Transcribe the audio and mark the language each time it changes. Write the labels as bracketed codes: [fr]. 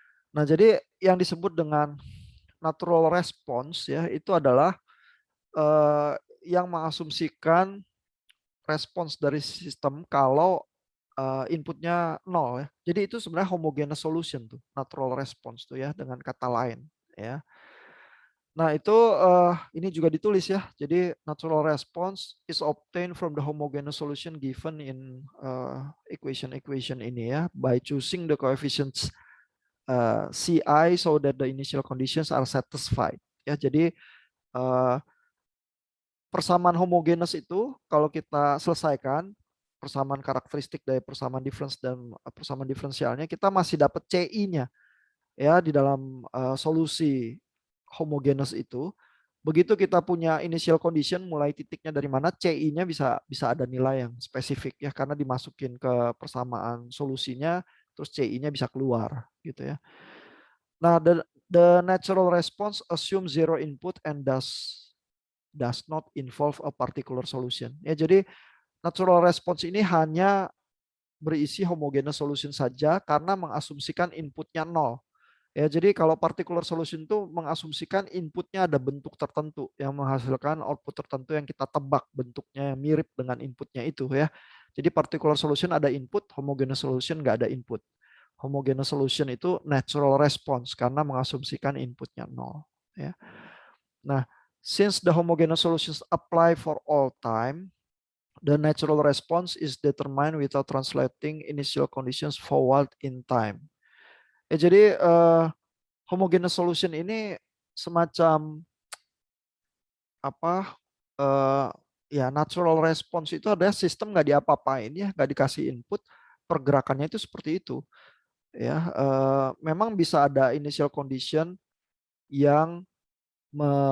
[id] Nah, jadi yang disebut dengan natural response ya, itu adalah, yang mengasumsikan respons dari sistem kalau inputnya 0 ya. Jadi itu sebenarnya homogeneous solution tuh, natural response tuh ya dengan kata lain ya. Nah itu, ini juga ditulis ya. [en] Jadi natural response is obtained from the homogeneous solution given in, equation [id] ini ya [en] by choosing the coefficients, Ci so that the initial conditions are satisfied ya. [id] Jadi, eee, persamaan homogeneous itu kalau kita selesaikan, persamaan karakteristik dari persamaan difference dan, persamaan diferensialnya, kita masih dapat Ci-nya ya di dalam, solusi homogeneous itu. Begitu kita punya initial condition mulai titiknya dari mana, Ci-nya bisa bisa ada nilai yang spesifik ya karena dimasukin ke persamaan solusinya, terus Ci-nya bisa keluar gitu ya. [en] Nah, the natural response assume zero input and does not involve a particular solution. [id] Ya, jadi natural response ini hanya berisi homogeneous solution saja karena mengasumsikan inputnya nol. Ya, jadi kalau particular solution itu mengasumsikan inputnya ada bentuk tertentu yang menghasilkan output tertentu yang kita tebak bentuknya yang mirip dengan inputnya itu ya. Jadi particular solution ada input, homogeneous solution nggak ada input. Homogeneous solution itu natural response karena mengasumsikan inputnya nol. Ya. [en] Nah, since the homogeneous solutions apply for all time, the natural response is determined without translating initial conditions forward in time. [id] Jadi homogeneous solution ini semacam apa, eee, ya natural response itu adalah sistem nggak diapa-apain ya, nggak dikasih input, pergerakannya itu seperti itu ya, memang bisa ada initial condition yang me